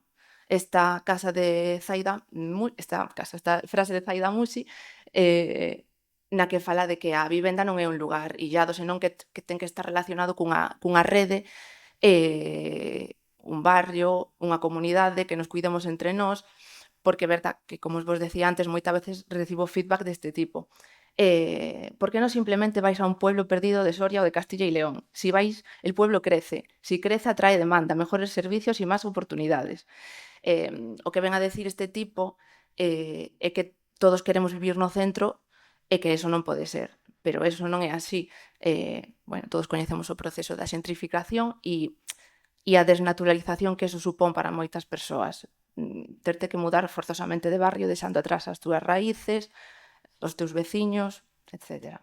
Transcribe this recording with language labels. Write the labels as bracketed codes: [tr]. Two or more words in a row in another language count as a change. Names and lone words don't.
[gl] Esta frase de Zaida Musi, na que fala de que a vivenda non é un lugar illado, senón que ten que estar relacionado cunha rede, un barrio, unha comunidade, que nos cuidemos entre nós, porque é verdad que, como vos decía antes, moitas veces recibo feedback deste tipo. [es] ¿Por qué no simplemente vais a un pueblo perdido de Soria o de Castilla y León? Si vais, el pueblo crece. Si crece, atrae demanda, mejores servicios y más oportunidades. [gl] O que ven a decir este tipo é que todos queremos vivir no centro e que eso non pode ser. Pero eso non é así. Bueno, todos coñecemos o proceso da xentrificación e a desnaturalización que eso supón para moitas persoas. Terte que mudar forzosamente de barrio, deixando atrás as túas raíces, os teus veciños, etc.